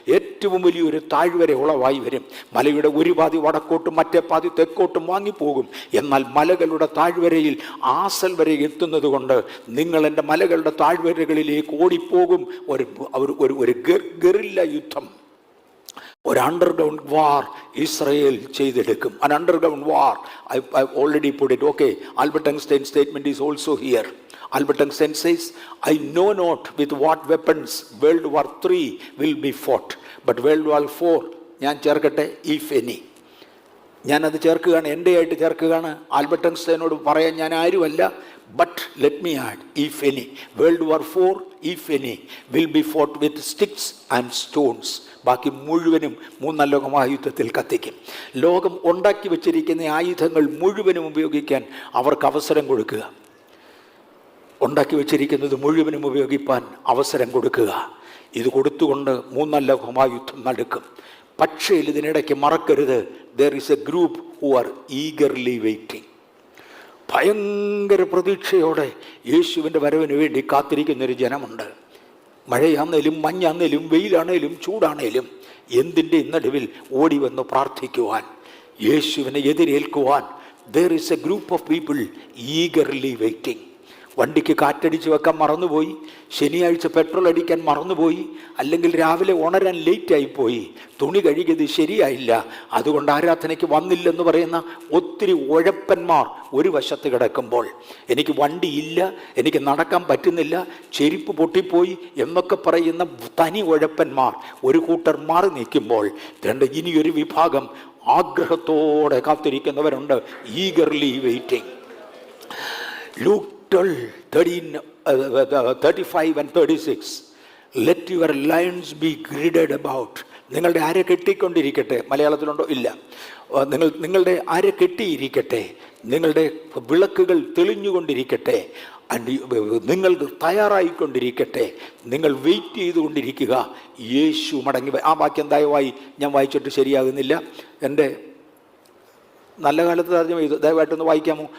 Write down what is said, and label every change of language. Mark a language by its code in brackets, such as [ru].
[ml] ഏറ്റവും വലിയൊരു താഴ്വര ഉളവായി വരും. മലയുടെ ഒരു പാതി വടക്കോട്ടും മറ്റേ പാതി തെക്കോട്ടും വാങ്ങിപ്പോകും. എന്നാൽ മലകളുടെ താഴ്വരയിൽ ആസൽ വരെ എത്തുന്നത് കൊണ്ട് നിങ്ങൾ എൻ്റെ മലകളുടെ താഴ്വരകളിലേക്ക് ഓടിപ്പോകും. ഒരു ഗറില്ല യുദ്ധം, ഒരു അണ്ടർഗ്രൗണ്ട് വാർ ഇസ്രയേൽ ചെയ്തെടുക്കും. [en] An underground war. I already put it. Okay, Albert Einstein's statement is also here. Albert Einstein says, I know not with what weapons World War III will be fought, but World War IV, [ml] ഞാൻ ചേർക്കട്ടെ, [en] if any. [ml] ഞാനത് ചേർക്കുകയാണ്, എൻ്റെ ആയിട്ട് ചേർക്കുകയാണ്. Albert ഐൻസ്റ്റൈനോട് പറയാൻ ഞാൻ ആരുമല്ല. [en] But let me add, if any. World War IV, if any, will be fought with sticks and stones. [ml] ബാക്കി മുഴുവനും മൂന്നാം ലോക മഹായുദ്ധത്തിൽ കത്തിക്കും. ലോകം ഉണ്ടാക്കി വച്ചിരിക്കുന്ന ആയുധങ്ങൾ മുഴുവനും ഉപയോഗിക്കാൻ അവർക്ക് അവസരം കൊടുക്കുക. ഉണ്ടാക്കി വച്ചിരിക്കുന്നത് മുഴുവനും ഉപയോഗിപ്പാൻ അവസരം കൊടുക്കുക. ഇത് കൊടുത്തുകൊണ്ട് മൂന്നാം ലോക മഹായുദ്ധം നടക്കും. പക്ഷേ ഇതിനിടയ്ക്ക് മറക്കരുത്, [en] there is a group who are eagerly waiting. [ml] ഭയങ്കര പ്രതീക്ഷയോടെ യേശുവിൻ്റെ വരവിന് വേണ്ടി കാത്തിരിക്കുന്നൊരു ജനമുണ്ട്. മഴയാന്നേലും മഞ്ഞാന്നേലും വെയിലാണേലും ചൂടാണേലും എന്തിൻ്റെ നടുവിൽ ഓടി വന്ന് പ്രാർത്ഥിക്കുവാൻ, യേശുവിനെ എതിരേൽക്കുവാൻ [en] there is a group of people eagerly waiting. [ml] വണ്ടിക്ക് കാറ്റടിച്ച് വെക്കാൻ മറന്നുപോയി, ശനിയാഴ്ച പെട്രോൾ അടിക്കാൻ മറന്നുപോയി, അല്ലെങ്കിൽ രാവിലെ ഉണരാൻ ലേറ്റായിപ്പോയി, തുണി കഴുകിയത് ശരിയായില്ല, അതുകൊണ്ട് ആരാധനയ്ക്ക് വന്നില്ലെന്ന് പറയുന്ന ഒത്തിരി ഉഴപ്പന്മാർ ഒരു വശത്ത് കിടക്കുമ്പോൾ, എനിക്ക് വണ്ടിയില്ല, എനിക്ക് നടക്കാൻ പറ്റുന്നില്ല, ചെരുപ്പ് പൊട്ടിപ്പോയി എന്നൊക്കെ പറയുന്ന തനി ഉഴപ്പന്മാർ ഒരു കൂട്ടർ മാറി നിൽക്കുമ്പോൾ, ഇനിയൊരു വിഭാഗം ആഗ്രഹത്തോടെ കാത്തിരിക്കുന്നവരുണ്ട്. [en] Eagerly waiting. Luke 35:36. Let your lions be girded about. [ml] നിങ്ങളുടെ അര കെട്ടിക്കൊണ്ടിരിക്കട്ടെ. മലയാളത്തിലുണ്ടോ? ഇല്ല. നിങ്ങളുടെ അര കെട്ടിയിരിക്കട്ടെ, നിങ്ങളുടെ വിളക്കുകൾ തെളിഞ്ഞുകൊണ്ടിരിക്കട്ടെ, നിങ്ങൾ തയ്യാറായിക്കൊണ്ടിരിക്കട്ടെ, നിങ്ങൾ വെയിറ്റ് ചെയ്തുകൊണ്ടിരിക്കുക, യേശു മടങ്ങി. ആ വാക്യം ദയവായി ഞാൻ വായിച്ചിട്ട് ശരിയാകുന്നില്ല. എൻ്റെ നല്ല കാലത്ത് തർജ്ജമ ചെയ്തു, ദയവായിട്ടൊന്ന് വായിക്കാമോ?